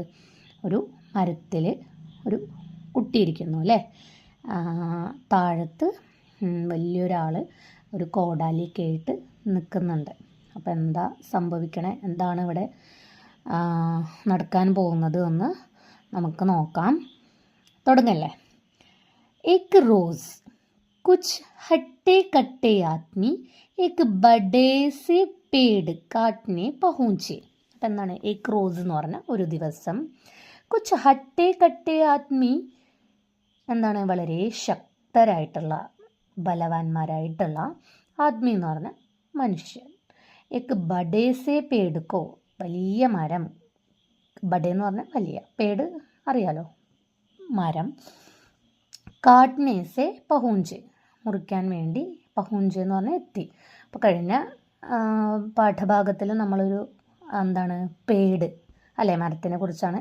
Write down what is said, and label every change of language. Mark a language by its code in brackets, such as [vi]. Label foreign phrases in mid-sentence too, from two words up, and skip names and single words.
[ml] ഒരു മരത്തിൽ ഒരു കുട്ടിയിരിക്കുന്നു അല്ലേ. താഴത്ത് വലിയൊരാൾ ഒരു കോടാലിയൊക്കെ ആയിട്ട് നിൽക്കുന്നുണ്ട്. അപ്പോൾ എന്താ സംഭവിക്കണേ? എന്താണ് ഇവിടെ നടക്കാൻ പോകുന്നത് എന്ന് നമുക്ക് നോക്കാം. തുടങ്ങല്ലേ. [hi] एक रोज़ कुछ हट्टे कट्टे आदमी एक बड़े से पेड़ काटने पहुँचे. [ml] അപ്പം എന്താണ്? [hi] एक रोज़ [ml] എന്ന് പറഞ്ഞാൽ ഒരു ദിവസം. [hi] कुछ हट्टे कट्टे आदमी [ml] എന്താണ്? വളരെ ശക്തരായിട്ടുള്ള, ബലവാന്മാരായിട്ടുള്ള, ആദ്മി എന്ന് പറഞ്ഞാൽ മനുഷ്യൻ. [hi] एक बड़े से पेड़ को, [ml] വലിയ മരം. ബഡേ എന്ന് പറഞ്ഞാൽ വലിയ, പേട് അറിയാലോ, മരം. [hi] काटने से पहुँचे, [ml] മുറിക്കാൻ വേണ്ടി. പഹൂഞ്ചെ എന്ന് പറഞ്ഞാൽ എത്തി. അപ്പോൾ കഴിഞ്ഞ പാഠഭാഗത്തിൽ നമ്മളൊരു എന്താണ് പേട് അല്ലേ, മരത്തിനെ കുറിച്ചാണ്.